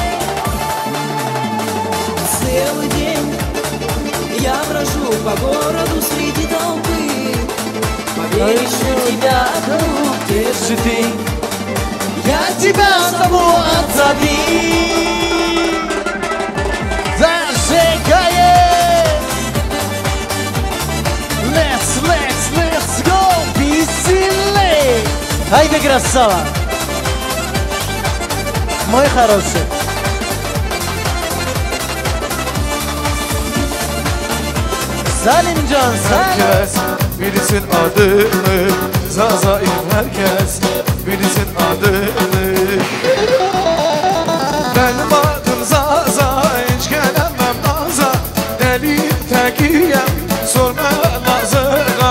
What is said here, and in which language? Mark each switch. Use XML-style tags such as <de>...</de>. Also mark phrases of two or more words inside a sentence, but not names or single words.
<ru>Целый день я брожу по городу среди толпы. Поверь, ищу тебя одну, где же ты? Я тебя зову, отзови. Зажигает!</ru> <en>Let's go!</en> <ru>Be сильный! Ай ты красава! Мой хороший!</ru> <tr>Salimcan, herkes bilsin adını, Zazaim herkes bilsin adını. Benim adım Zaza, hiç gelemem naza, deli tekiyem, sorma Lazığa.</tr>